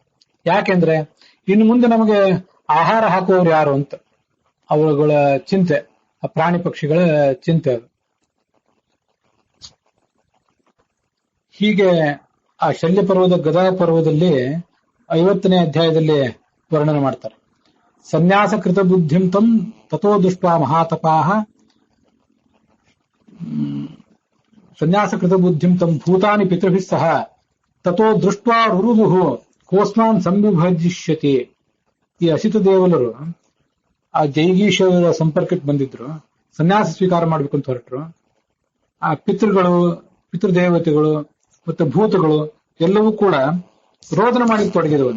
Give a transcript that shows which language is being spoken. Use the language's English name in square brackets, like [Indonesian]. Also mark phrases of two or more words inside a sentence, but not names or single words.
[Kannada] ಯಾಕೆಂದ್ರೆ ಇನ್ನು ಮುಂದೆ ನಮಗೆ ಆಹಾರ ಹಾಕುವವರು ಯಾರು ಅಂತ ಅವುಗಳ ಚಿಂತೆ. ಆ ಪ್ರಾಣಿ ಪಕ್ಷಿಗಳ ಚಿಂತೆ ಅದು. ಹೀಗೆ ಆ ಶಲ್ಯ ಪರ್ವದ ಗದಾ ಪರ್ವದಲ್ಲಿ 50ನೇ ಅಧ್ಯಾಯದಲ್ಲಿ ವರ್ಣನೆ ಮಾಡ್ತಾರೆ. [Sanskrit] ಸನ್ಯಾಸ ಕೃತ ಬುದ್ಧಿಂ ತಂ ತಥೋ ದೃಷ್ಟ ಮಹಾತಪಾಹ ಸನ್ಯಾಸ ಕೃತ ಬುದ್ಧಿಂ ತಂ ಭೂತಾನಿ ಪಿತೃಭಿಃ ಸಹ ತಥೋ ದೃಷ್ಟ ರುರುದುಹು ಕೋಸ್ಮಾನ್ ಸಂವಿಭಜಿಷ್ಯತಿ. [Kannada] ಈ ಅಸಿತ ದೇವಲರು ಆ ಜೈಗೀಶರ ಸಂಪರ್ಕಕ್ಕೆ ಬಂದಿದ್ರು, ಸನ್ಯಾಸ ಸ್ವೀಕಾರ ಮಾಡ್ಬೇಕು ಅಂತ ಹೊರಟರು. ಆ ಪಿತೃಗಳು, ಪಿತೃದೇವತೆಗಳು ಮತ್ತೆ ಭೂತಗಳು ಎಲ್ಲವೂ ಕೂಡ ರೋದನ ಮಾಡಿ ತೊಡಗಿದವು.